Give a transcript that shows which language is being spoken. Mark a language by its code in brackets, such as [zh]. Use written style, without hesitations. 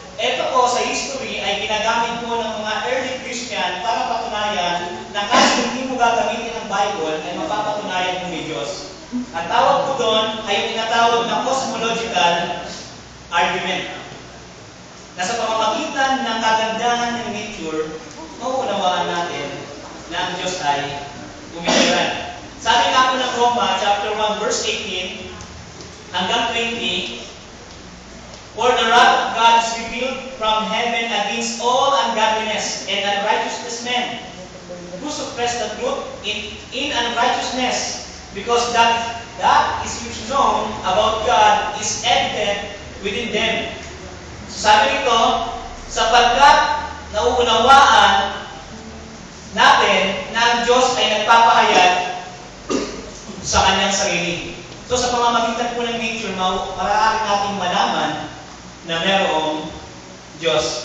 [tl] Ito po sa history ay ginagamit po ng mga early Christian para patunayan na kahit hindi mo gagamitin ang Bible, ay mapapatunayan mo may Diyos. Ang tawag po doon ay yung tinatawag na cosmological argument. Na sa pamamagitan ng kagandahan ng nature, mauunawaan natin na ang Diyos ay umiiran. Sabi nga po ng Roma, [en] chapter 1, verse 18, hanggang 20, for the wrath of God is revealed from heaven against all ungodliness and unrighteousness men, who suppress the truth in unrighteousness, because that is which known about God is evident within them. [tl] So sabi nito, sapagkat nauunawaan natin na ang Diyos ay nagpapahayag sa kanyang sarili. So sa pamamagitan po ng nature, maraaring nating malaman na mayroong Diyos.